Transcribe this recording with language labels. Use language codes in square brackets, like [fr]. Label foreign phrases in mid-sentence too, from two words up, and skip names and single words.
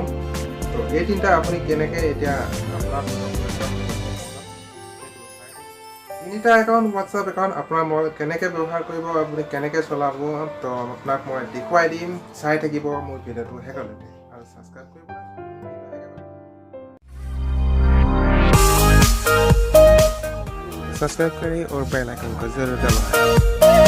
[as] তো এই তিনিটা আপুনি কেনেকৈ এতিয়া আপোনাৰ তিনিটা একাউণ্ট WhatsApp একাউণ্ট আপোনাৰ মই কেনেকৈ ব্যৱহাৰ কৰিব, আপুনি কেনেকৈ চলাব, তো আপোনাক মই দেখুৱাই দিম। চাই থাকিব মোৰ ভিডিঅ'টো শেষলৈকে আৰু ছাবস্ক্ৰাইব কৰিব। [hi] सब्सक्राइब करें और बेल आइकन को जरूर दबाएं।